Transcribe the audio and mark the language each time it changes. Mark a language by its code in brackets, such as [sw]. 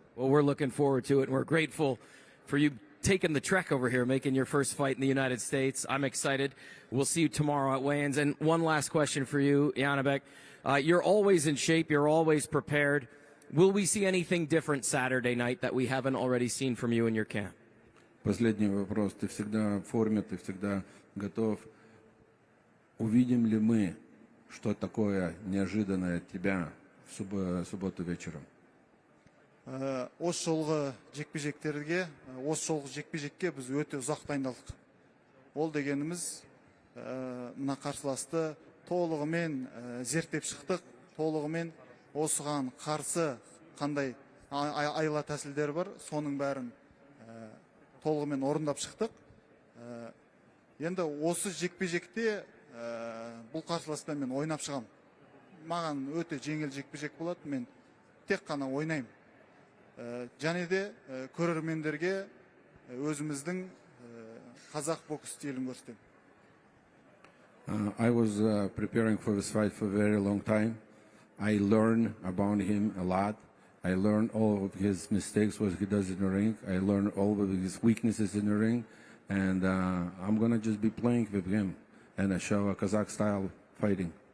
[en] Well, we're looking forward to it, and we're grateful for you taking the trek over here, making your first fight in the United States. I'm excited. We'll see you tomorrow at weigh-ins. And one last question for you, Janibek. You're always in shape. You're always prepared. Will we see anything different Saturday night that we haven't already seen from you in your camp? [ru] Последний вопрос. Ты всегда в форме, ты всегда готов. Увидим ли мы что такое неожиданное от тебя в субботу вечером? [kk] Осы жолғы жекпе-жектерге, осы жолғы жекпе-жекке біз өте ұзақ дайындалдық. Ол дегеніміз мына қарсыласты толығымен зерттеп шықтық, толығымен осыған қарсы қандай айла тәсілдер бар, соның бәрін толығымен орындап шықтық. Енді осы жекпе-жекте бұл қарсыласпен мен ойнап шығам. Маған өте жеңіл жекпе-жек болады, мен тек қана ойнаймын. Және де көрермендерге өзіміздің қазақ бокс стилін көрсетемін. [en] I was preparing for this fight for a very long time. I learned about him a lot. I learned all of his mistakes, what he does in the ring. I learned all of his weaknesses in the ring. And I'm going to just be playing with him and show a Qazaq style fighting.